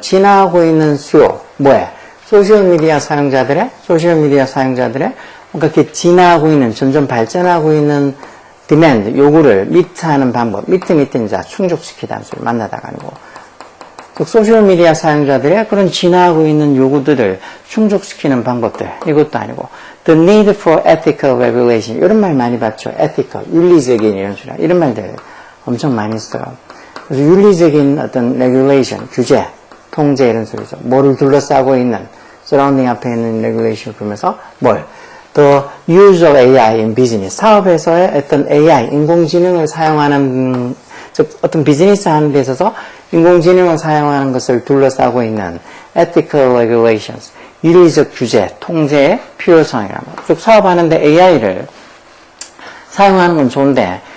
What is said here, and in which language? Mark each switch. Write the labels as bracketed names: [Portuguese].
[Korean] 진화하고 있는 수요. 뭐에? 소셜미디어 사용자들의 뭔가 이렇게 진화하고 있는, 점점 발전하고 있는 demand, 요구를 meet하는 방법. meet는 자, 충족시키다는 소리. 만나다가 아니고. 즉, 소셜미디어 사용자들의 그런 진화하고 있는 요구들을 충족시키는 방법들. 이것도 아니고. [English] The need for ethical regulation. [Korean] 이런 말 많이 봤죠. ethical, 윤리적인 이런 소리. 이런 말들 엄청 많이 써요. 그래서 윤리적인 어떤 regulation, 규제, 통제 이런 소리죠. 뭐를 둘러싸고 있는, surrounding 앞에 있는 regulation 보면서 뭘? [English] The use of AI in business. [Korean] 사업에서의 어떤 AI, 인공지능을 사용하는, 즉 어떤 비즈니스 하는 데 있어서 인공지능을 사용하는 것을 둘러싸고 있는 [English] ethical regulations. [Korean] 윤리적 규제, 통제의 필요성이란 말이에요. 즉 사업하는데 AI를 사용하는 건 좋은데